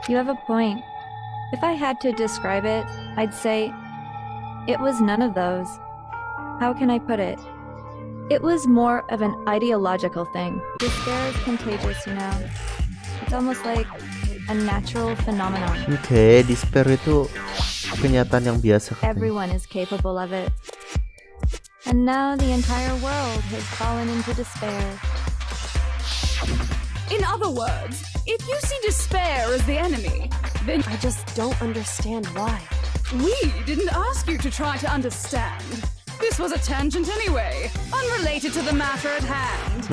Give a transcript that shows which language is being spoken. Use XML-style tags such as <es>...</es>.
<en>You have a point. If I had to describe it, I'd say it was none of those. How can I put it? It was more of an ideological thing. Despair is contagious, you know. It's almost like a natural phenomenon.</en> <id>Oke, despair itu kenyataan yang biasa katanya.</id> <en>Everyone is capable of it. And now the entire world has fallen into despair. in other words, if you see despair as the enemy, then I just don't understand why. we didn't ask you to try to understand. This was a tangent anyway, unrelated to the matter at hand.</en>